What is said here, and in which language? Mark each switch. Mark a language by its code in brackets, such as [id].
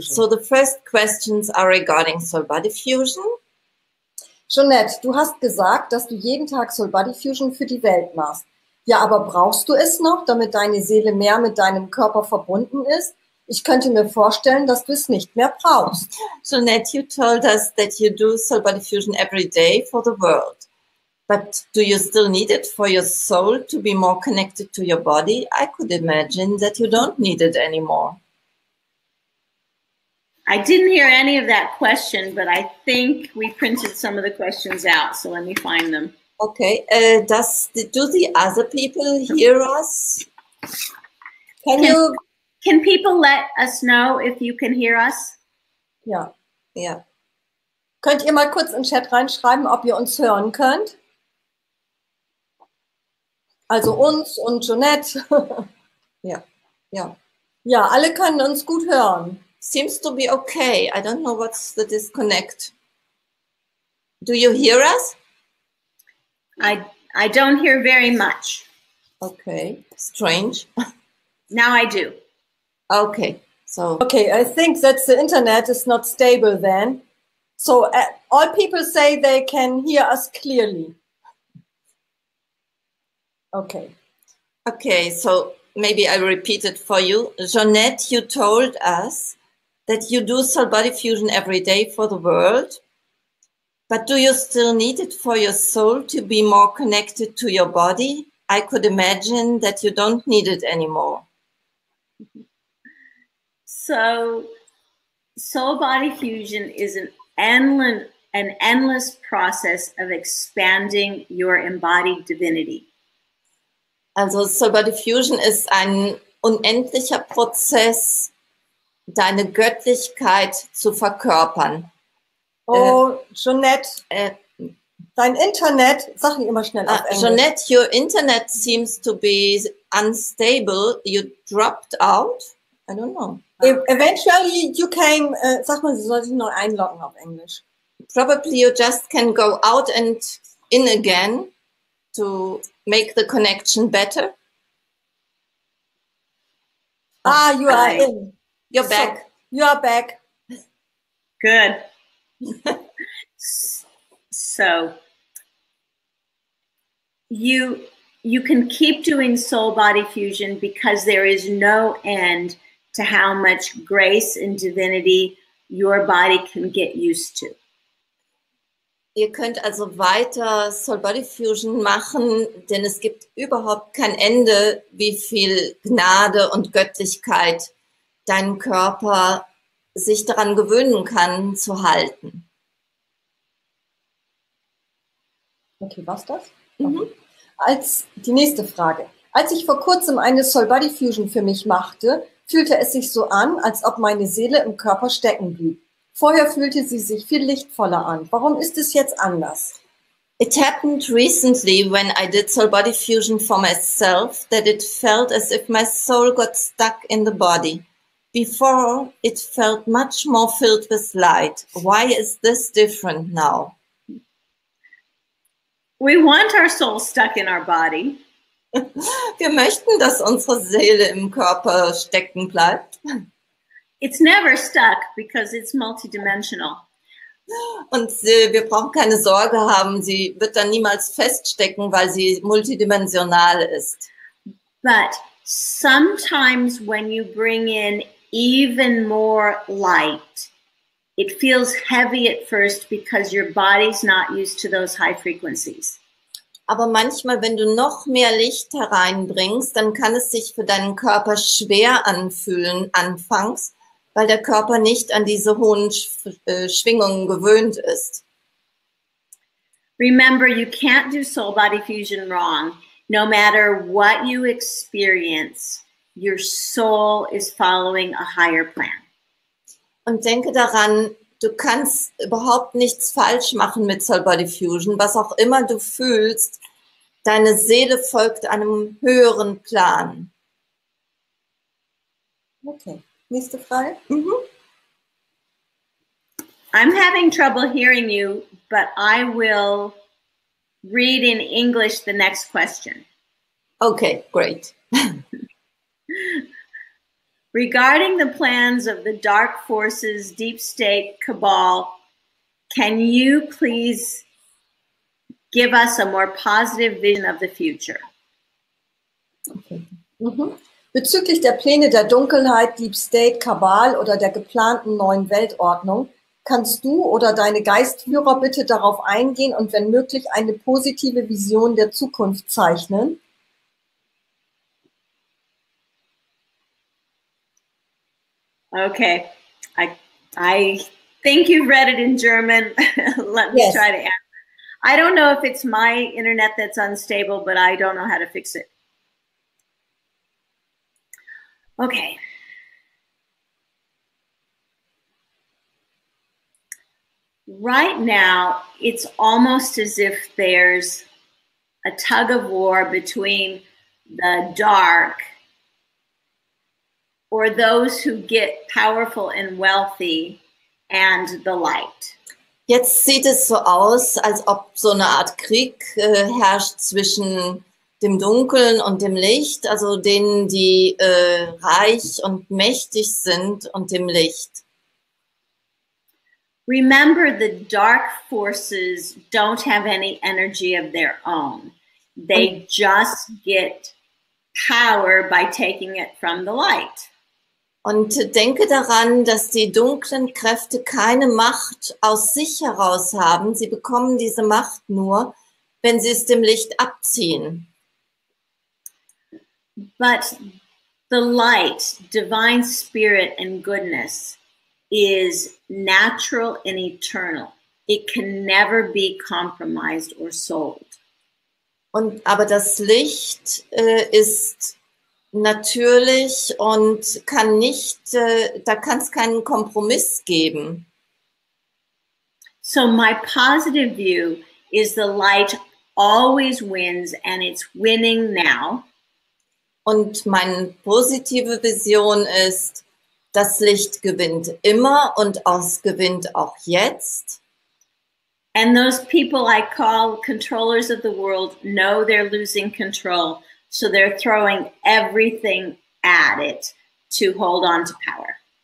[en] So the first questions are regarding Soul Body Fusion. [de] Jonette, du hast gesagt, dass du jeden Tag Soul Body Fusion für die Welt machst. Ja, aber brauchst du es noch, damit deine Seele mehr mit deinem Körper verbunden ist? Ich könnte mir vorstellen, dass du es nicht mehr brauchst. [en] Jonette, you told us that you do Soul Body Fusion every day for the world. But do you still need it for your soul to be more connected to your body? I could imagine that you don't need it anymore. I didn't hear any of that question, but I think we printed some of the questions out, so let me find them. Okay. Do the other people hear us? Can people let us know if you can hear us? [de] Ja. Ja. Könnt ihr mal kurz in den Chat reinschreiben, ob ihr uns hören könnt? Also uns und Jonette. Ja. Ja. Ja, alle können uns gut hören. [en] Seems to be okay. I don't know what's the disconnect. Do you hear us? I don't hear very much. Okay. Strange. Now I do. Okay. So. Okay, I think that the internet is not stable then. So all people say they can hear us clearly. Okay. Okay, so maybe I repeat it for you. Jonette, you told us that you do soul body fusion every day for the world, but do you still need it for your soul to be more connected to your body? I could imagine that you don't need it anymore. So soul body fusion is an endless process of expanding your embodied divinity. [de] Also Soul Body Fusion ist ein unendlicher Prozess, deine Göttlichkeit zu verkörpern. Oh, Jonette, dein Internet, sag nicht immer schnell auf Englisch. [en] Jonette, your internet seems to be unstable. You dropped out? I don't know. Eventually you came, [de] sag mal, sie soll sich neu einloggen auf Englisch. [en] Probably you just can go out and in again to make the connection better. You are in. You're back. You are back. Good. So you can keep doing soul body fusion because there is no end to how much grace and divinity your body can get used to. [de] Ihr könnt also weiter Soul Body Fusion machen, denn es gibt überhaupt kein Ende, wie viel Gnade und Göttlichkeit dein Körper sich daran gewöhnen kann zu halten. Okay, was das? Die nächste Frage. Als ich vor kurzem eine Soul Body Fusion für mich machte, fühlte es sich so an, als ob meine Seele im Körper stecken blieb. Vorher fühlte sie sich viel lichtvoller an. Warum ist es jetzt anders? [en] It happened recently when I did Soul Body Fusion for myself that it felt as if my soul got stuck in the body. Before, it felt much more filled with light. Why is this different now? We want our soul stuck in our body. [de] Wir möchten, dass unsere Seele im Körper stecken bleibt. [en] It's never stuck because it's multidimensional. [de] Und wir brauchen keine Sorge haben, sie wird dann niemals feststecken, weil sie multidimensional ist. [en] But sometimes when you bring in even more light, it feels heavy at first because your body's not used to those high frequencies. [de] Aber manchmal, wenn du noch mehr Licht hereinbringst, dann kann es sich für deinen Körper schwer anfühlen anfangs, weil der Körper nicht an diese hohen Schwingungen gewöhnt ist. [en] Remember, you can't do soul body fusion wrong. No matter what you experience, your soul is following a higher plan. [de] Und denke daran, du kannst überhaupt nichts falsch machen mit Soul Body Fusion. Was auch immer du fühlst, deine Seele folgt einem höheren Plan. Okay. Nächste Frage. [en] I'm having trouble hearing you, but I will read in English the next question. Okay, great. Regarding the plans of the dark forces, deep state, cabal, can you please give us a more positive vision of the future? Okay. [de] Bezüglich der Pläne der Dunkelheit, Deep State, Kabal oder der geplanten neuen Weltordnung, kannst du oder deine Geistführer bitte darauf eingehen und wenn möglich eine positive Vision der Zukunft zeichnen? [en] Okay, I think you've read it in German. Let me try to answer. I don't know if it's my internet that's unstable, but I don't know how to fix it. Okay. Right now, it's almost as if there's a tug of war between the dark, or those who get powerful and wealthy, and the light. [de] Jetzt sieht es so aus, als ob so eine Art Krieg herrscht zwischen dem Dunkeln und dem Licht, also denen, die reich und mächtig sind, und dem Licht. [en] Remember, the dark forces don't have any energy of their own. They just get power by taking it from the light. [de] Und denke daran, dass die dunklen Kräfte keine Macht aus sich heraus haben. Sie bekommen diese Macht nur, wenn sie es dem Licht abziehen. [en] But the light, divine spirit and goodness is natural and eternal. It can never be compromised or sold. [de] Aber das Licht ist natürlich und kann nicht, da kann es keinen Kompromiss geben. [en] So my positive view is the light always wins, and it's winning now. [de] Und meine positive Vision ist, das Licht gewinnt immer und es gewinnt auch jetzt. [en] And those people I call controllers of the world know they're losing control, so they're throwing everything at it to hold on to power.